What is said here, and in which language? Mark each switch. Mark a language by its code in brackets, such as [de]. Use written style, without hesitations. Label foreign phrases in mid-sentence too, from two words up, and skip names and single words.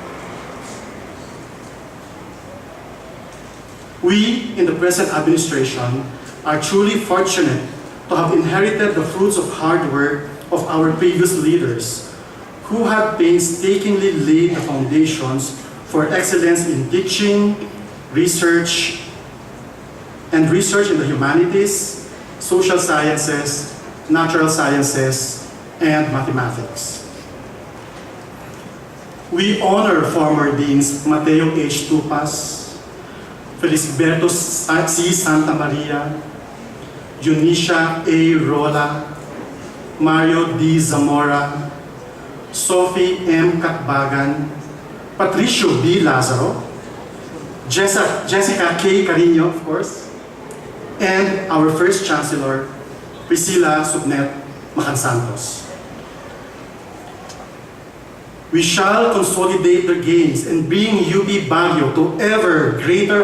[en] We, in the present administration, are truly fortunate to have inherited the fruits of hard work of our previous leaders, who have painstakingly laid the foundations for excellence in teaching, research in the humanities, social sciences, natural sciences, and mathematics. We honor former deans Mateo H. Tupas, Felisberto C. Santa Maria, Eunicia A. Rola, Mario D. Zamora, Sophie M. Katbagan, Patricio B. Lazaro, Jessica K. Carino, of course, and our first Chancellor, Priscilla Subnet Macansantos. We shall consolidate their gains and bring UP Baguio to ever greater